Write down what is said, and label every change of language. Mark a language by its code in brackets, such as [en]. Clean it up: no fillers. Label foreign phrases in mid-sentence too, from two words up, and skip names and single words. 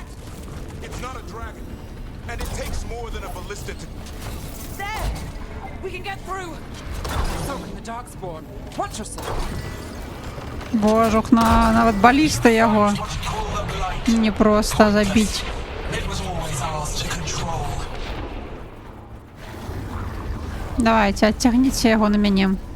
[en] It's not a dragon. And it takes more than a ballista to... There! We can get through! So can the darkspawn. Watch yourself. [be] Божух, нават баліста яго не просто забіць. Давайте, адцягніце яго на мяне.